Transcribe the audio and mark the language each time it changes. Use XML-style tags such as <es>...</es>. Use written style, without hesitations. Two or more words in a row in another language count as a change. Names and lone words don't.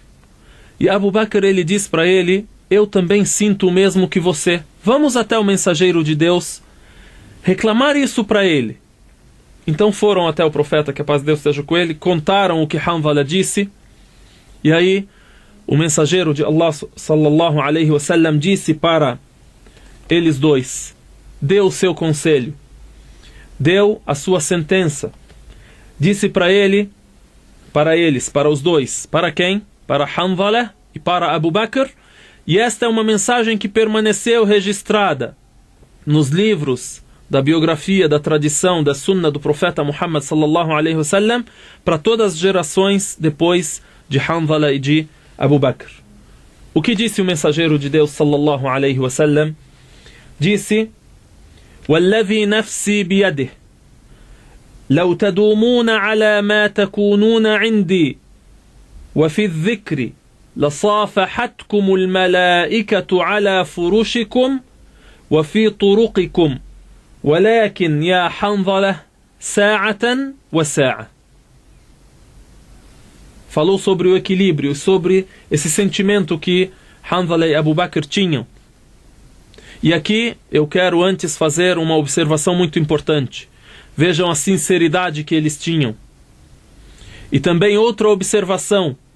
<pt>E Abu Bakr, ele diz para ele, eu também sinto o mesmo que você. Vamos até o mensageiro de Deus reclamar isso para ele. Então foram até o profeta, que a paz de Deus esteja com ele, contaram o que Hanzala disse, e aí o mensageiro de Allah</pt> <ar>صلى الله عليه وسلم</ar> <pt>disse para eles dois, deu o seu conselho, deu a sua sentença, disse para ele, para eles, para os dois, para quem? Para Hanzala e para Abu Bakr, e esta é uma mensagem que permaneceu registrada nos livros da biografia, da tradição, da sunna do profeta Muhammad</pt> <ar>صلى الله عليه وسلم,</ar> <pt>para todas as gerações depois de Hanzala e de Abu Bakr. O que disse o mensageiro de Deus</pt> <ar>صلى الله عليه وسلم?</ar> <pt>Disse,</pt> <ar>وَالَّذِي نَفْسِي بِيَدِهِ لو تدومون على ما تكونون عندي وفي الذكر لصافحتكم الملائكة على فرشكم وفي طرقكم ولكن يا حنظلة ساعة وساعة.</ar> <pt>Falou sobre o equilíbrio, sobre esse sentimento que Hanzala e Abu Bakr tinham. E aqui eu quero antes fazer uma observação muito importante. Vejam a sinceridade que eles tinham. E também outra observação.</pt>